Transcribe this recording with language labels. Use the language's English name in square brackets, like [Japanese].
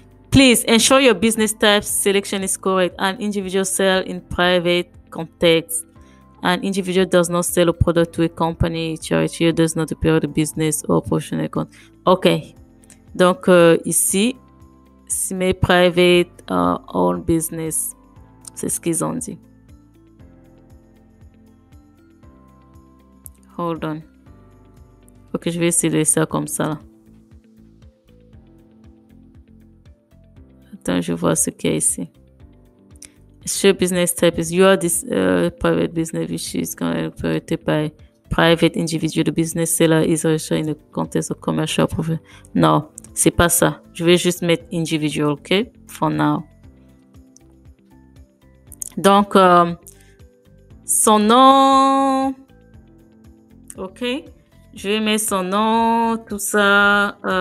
[English] Please ensure your business type selection is correct. An individual sell in private context. An individual does not sell a product to a company, charity, or does not appear the business or professional account. OK. [French] Donc, ici, si mes private own business, c'est ce qu'ils ont dit. [English] Hold on. [French] Ok, je vais essayer de laisser ça comme ça. Là. Attends, je vois ce qu'il y a ici. [English] Sure business type is you are this private business which is operated by private individual. The business seller is also in the context of commercial profit. [French] Non, c'est pas ça. Je vais juste mettre individual, ok? [English] For now. [French] Donc, son nom. Ok? Je vais mettre son nom, tout ça.